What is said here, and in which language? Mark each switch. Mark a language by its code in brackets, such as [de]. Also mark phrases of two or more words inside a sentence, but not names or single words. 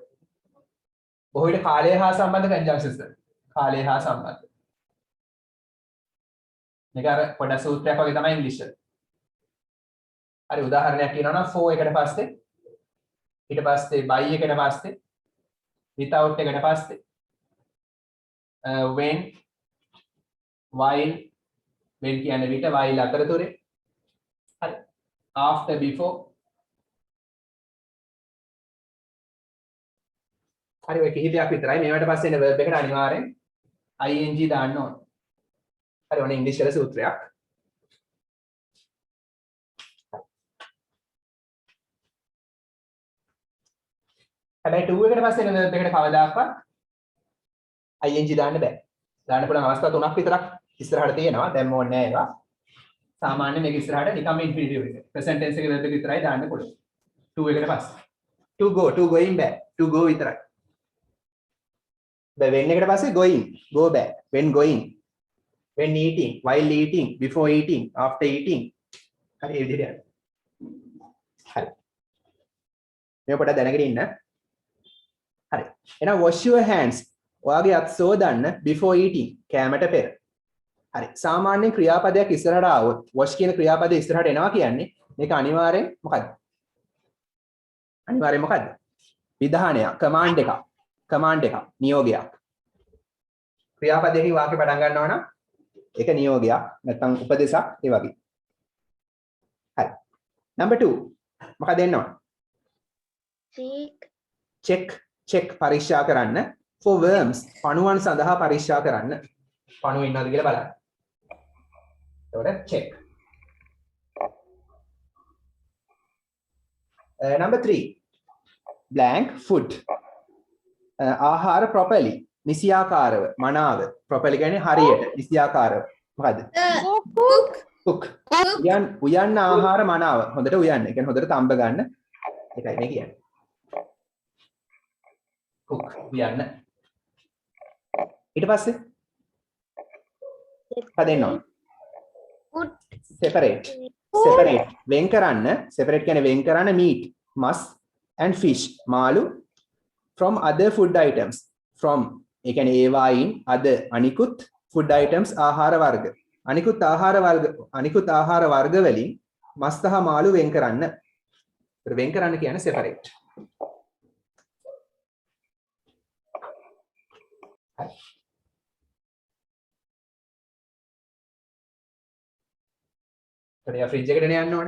[si] බොහෝ විට කාලය හා සම්බන්ධ conjunctions කාලය හා සම්බන්ධ. මේක අර පොඩ සූත්‍රයක් වගේ තමයි ඉංග්‍රීසි වල. හරි උදාහරණයක් කියනවා නම් for එකට පස්සේ ඊට පස්සේ by එකට පස්සේ without එකට පස්සේ [en] when while when [si] කියන්නේ විට while අතරතුරේ හරි [en] after before [si] හරි ඔය කිහිපයක් විතරයි මේවට පස්සේ එන verb එකට අනිවාර්යෙන් ing දාන්න ඕනේ. හරි ඔන්න ඉංග්‍රීසි වල සූත්‍රයක්. හැබැයි 2 එකට පස්සේ එන verb එකට කවදාකවත් ing දාන්න බෑ. දාන්න පුළුවන් අවස්ථා 3ක් විතරක් ඉස්සරහට තියෙනවා. දැන් ඕනේ නෑ ඒවා. සාමාන්‍යයෙන් මේක ඉස්සරහට නිකම්ම ඉන්ෆිනිටිව් එක. [en] present tense [si] එකේ verb එක විතරයි දාන්න පුළුවන්. 2 එකට පස්සේ. [en] to go, to going back, to go විතරයි. when [si] එකට පස්සේ [en] going, go back, when going, when eating, while eating, before eating, after eating. [si] හරි ඒ විදිහට යනවා. හරි. මේක පොඩ්ඩක් දැනගෙන ඉන්න. හරි. [en] එහෙනම් wash your hands. [si] ඔයාගේ අත් සෝදන්න [en] before eating [si] කෑමට පෙර. හරි. සාමාන්‍ය ක්‍රියාපදයක් ඉස්සරහට ආවොත් wash කියන ක්‍රියාපදය ඉස්සරහට එනවා කියන්නේ මේක අනිවාර්යෙන් මොකද්ද? අනිවාර්යෙන් මොකද්ද? විධානයක්, command එකක්. command එකක්, නියෝගයක්. ක්‍රියාපදයකින් වාක්‍ය පටන් ගන්නවා නම් ඒක නියෝගයක් නැත්නම් උපදේශයක් ඒ වගේ. හරි. number 2 මොකද එන්න ඕන? check පරීක්ෂා කරන්න [en] for worms [si] පණුවන් සඳහා පරීක්ෂා කරන්න. පණුව ඉන්නවද කියලා බලන්න. එතකොට check. Number 3. [en] Blank food. ආහාර properly. [si] නිසියාකාරව මනාව. properly කියන්නේ හරියට නිසියාකාරව. මොකද්ද? cook. උයන්න ආහාර මනාව. හොඳට උයන්න. ඒ කියන්නේ හොඳට තඹ ගන්න. ඒකයි මේ කියන්නේ. cook උයන්න. ඊට පස්සේ හදෙන්න ඕන. Put. separate වෙන් කරන්න. separate කියන්නේ වෙන් කරන්න meat, මස් [en] and fish [si] මාළු [en] from other food items. [si] from ඒ කියන්නේ ඒවායින් අනිකුත් [en] food items [si] ආහාර වර්ග. අනිකුත් ආහාර වර්ග වලින් මස් සහ මාළු වෙන් කරන්න. වෙන් කරන්න කියන්නේ separate. හරි. ෆ්‍රිජ් එකට යන්න ඕනේ.